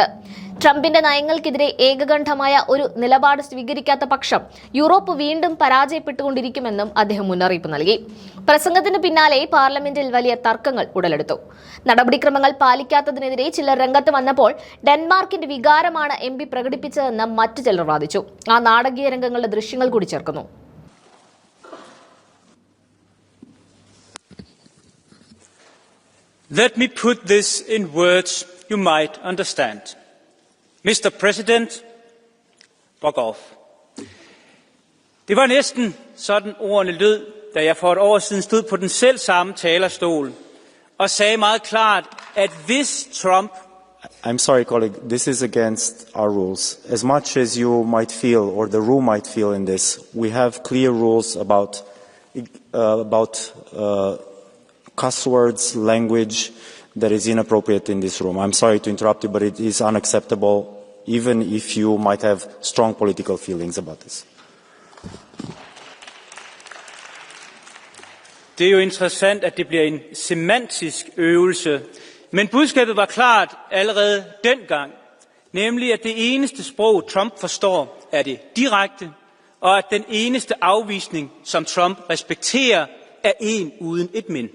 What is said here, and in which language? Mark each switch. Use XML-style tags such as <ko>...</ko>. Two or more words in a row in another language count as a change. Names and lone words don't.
<ml>ട്രംപിന്റെ നയങ്ങൾക്കെതിരെ ഏകകണ്ഠമായ ഒരു നിലപാട് സ്വീകരിക്കാത്ത പക്ഷം യൂറോപ്പ് വീണ്ടും പരാജയപ്പെട്ടുകൊണ്ടിരിക്കുമെന്നും അദ്ദേഹം മുന്നറിയിപ്പ് നൽകി. പ്രസംഗത്തിന് പിന്നാലെ പാർലമെന്റിൽ വലിയ തർക്കങ്ങൾ ഉടലെടുത്തു. നടപടിക്രമങ്ങൾ പാലിക്കാത്തതിനെതിരെ ചിലർ രംഗത്ത് വന്നപ്പോൾ ഡെൻമാർക്കിന്റെ വികാരമാണ് എംപി പ്രകടിപ്പിച്ചതെന്ന് മറ്റു ചിലർ വാദിച്ചു. ആ നാടകീയ രംഗങ്ങളുടെ ദൃശ്യങ്ങൾ കൂടി ചേർക്കുന്നു.</ml> <en>Let me put this in words you might understand. Mr. President, fuck off.</en> <da>Det var næsten sådan ordene lød, da jeg for et år siden stod på den selv samme talerstol og sagde meget klart, at hvis Trump...</da> <en>I'm sorry, colleague, this is against our rules. As much as you might feel, or the room might feel in this, we have clear rules about cuss words, language that is inappropriate in this room. I'm sorry to interrupt you, but it is unacceptable, even if you might have strong political feelings about this.</en> <da>Det er jo interessant, at det bliver en semantisk øvelse, men budskabet var klart allerede dengang, nemlig at det eneste sprog, Trump forstår, er det direkte, og at den eneste afvisning, som Trump respekterer, er en uden et men.</da>